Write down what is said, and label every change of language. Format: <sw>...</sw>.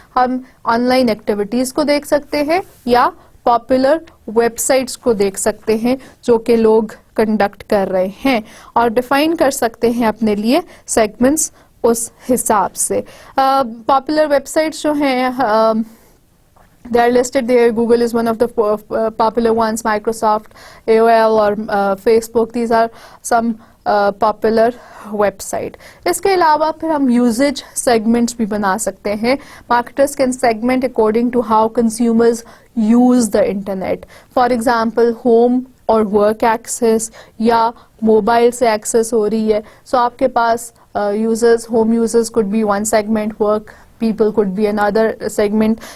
<hi>हम online activities को देख सकते हैं या पॉपुलर वेबसाइट्स को देख सकते हैं जो कि लोग कंडक्ट कर रहे हैं, और डिफाइन कर सकते हैं अपने लिए सेगमेंट्स उस हिसाब से. पॉपुलर वेबसाइट्स जो हैं</hi> <en>they are listed there. Google is one of the popular ones, Microsoft, AOL or Facebook. These are some popular website.</en> <hi>इसके अलावा फिर हम यूजेज सेगमेंट्स भी बना सकते हैं.</hi> <en>Marketers can segment according to how consumers use the internet. For example home और work access</en> <hi>या मोबाइल से एक्सेस हो रही है, सो आपके पास</hi> <en>Users, home users could be one segment, work people could be another segment.</en>